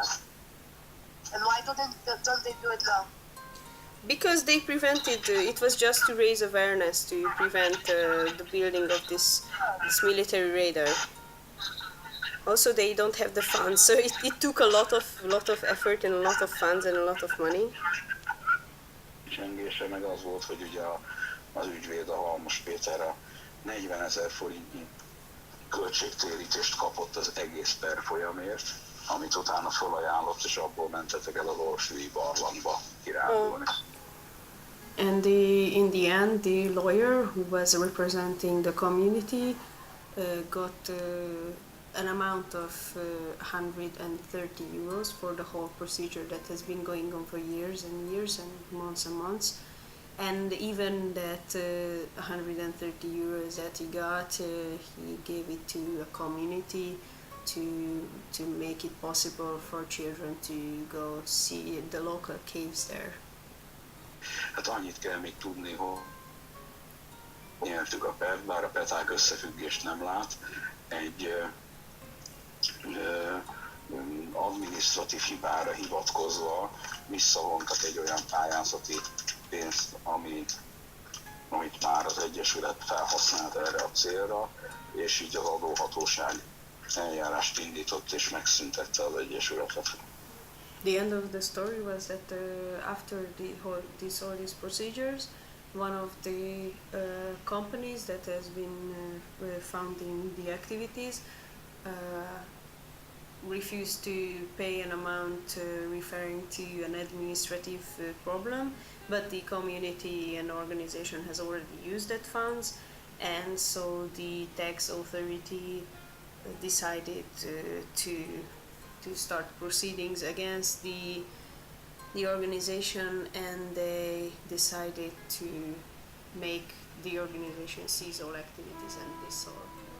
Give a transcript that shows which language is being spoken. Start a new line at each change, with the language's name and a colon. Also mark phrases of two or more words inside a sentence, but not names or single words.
English: And why don't they do it now? Because they prevented, it was just to raise awareness, to prevent the building of this military radar. Also, they don't have the funds, so it took a lot of effort and a lot of funds and a lot of money.
Hungarian: Csengése meg az volt, hogy ugye az ügyvéd, a Halmos Péter, a 40 000 forintnyi költségtérítést kapott az egész per folyamért, amit utána felajánlott, és abból mentetek el az Orfűi barlangba kirándulni.
English: And in the end, the lawyer who was representing the community got an amount of 130 euros for the whole procedure that has been going on for years and years and months. And even that 130 euros that he got, he gave it to a community to make it possible for children to go see the local caves there.
Hungarian: Hát annyit kell még tudni, hogy nyertük a pert, bár a peták összefüggést nem lát, egy adminisztratív hibára hivatkozva visszavontak egy olyan pályázati pénzt, amit már az Egyesület felhasznált erre a célra, és így az adóhatóság eljárást indított és megszüntette az Egyesületet.
English: The end of the story was that after all these procedures, one of the companies that has been funding the activities refused to pay an amount referring to an administrative problem, but the community and organization has already used that funds, and so the tax authority decided to start proceedings against the organization, and they decided to make the organization cease all activities and dissolve.